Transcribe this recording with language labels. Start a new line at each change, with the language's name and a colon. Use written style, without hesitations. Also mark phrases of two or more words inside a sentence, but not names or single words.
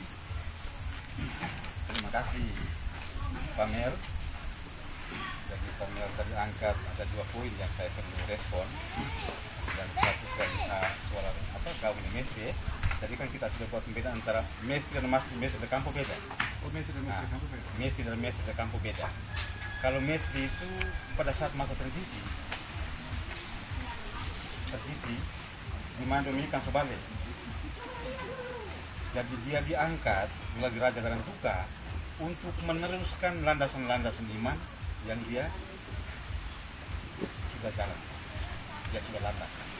Indonesian: Terima kasih Pamel. Jadi Pamel tadi angkat ada 2 poin yang saya perlu respon. Dan satu soal kaum ini mestri. Jadi kan kita sudah buat pembedaan antara mestri dan
Portuguese: mestri de campo
Indonesian: beda. Oh, mestri dan
Portuguese: mestri campo
Indonesian: beda. Mestri dan
Portuguese: mestri de campo
Indonesian: beda. Kalau mestri itu pada saat masa transisi di mana Dominikan Sobale. Jadi dia diangkat melalui Raja Garantuka untuk meneruskan landasan-landasan iman yang dia sudah jalan, dia sudah landas.